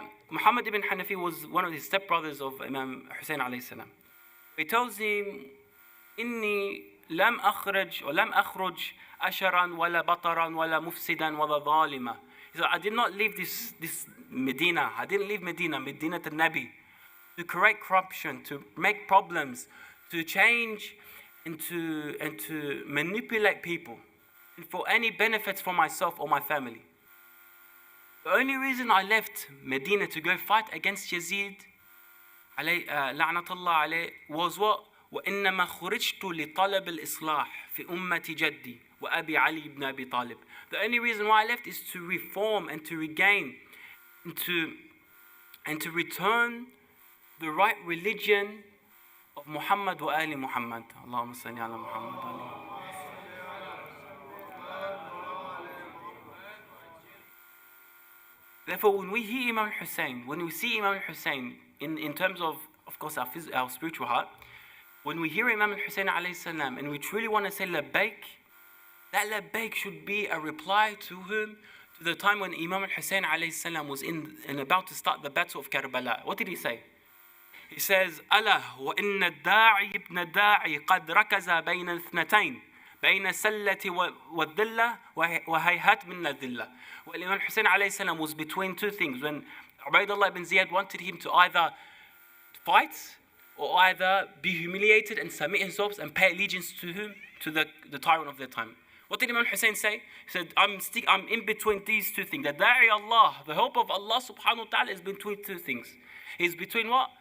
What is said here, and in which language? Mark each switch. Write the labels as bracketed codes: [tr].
[en] Muhammad ibn Hanafi was one of the stepbrothers of Imam Hussein alayhi salam. He tells him, [ar] إني لم أخرج أشرا ولا بطرا ولا مفسدا ولا ظالما. [en] He said, I did not leave this Medina. I didn't leave Medina to Nabi, to correct corruption, to make problems, to change and to manipulate people, and for any benefits for myself or my family. The only reason I left Medina to go fight against Yazid, la'natullah alayh, was what? [ar] وإنما خرجت لطلب الإصلاح في أمة جدي وأبي علي بن أبي طالب. [en] The only reason why I left is to reform and to regain and to return the right religion of Muhammad wa Ali Muhammad. [ar] Allahumma salli ala Muhammad wa ali. [en] Therefore, when we hear Imam al-Hussein, when we see Imam al-Hussein in terms of course, our spiritual heart, when we hear Imam al-Hussein alayhi salam and we truly want to say labbaik, that labbaik should be a reply to him, to the time when Imam al-Hussein alayhi salam was in and about to start the battle of Karbala. What did he say? He says, [ar] ألا وإن الداعي ابن الداعي قد ركز بين الاثنتين بين السلة والذلة وهيهات من الذلة. [en] Well, Imam Hussein alayhi salam was between two things. When Ubaidullah ibn Ziyad wanted him to either fight or either be humiliated and submit himself and pay allegiance to him, to the tyrant of their time. What did Imam Hussein say? He said, I'm in between these two things. The da'i Allah, the hope of Allah subhanahu wa ta'ala is between two things. He's between what?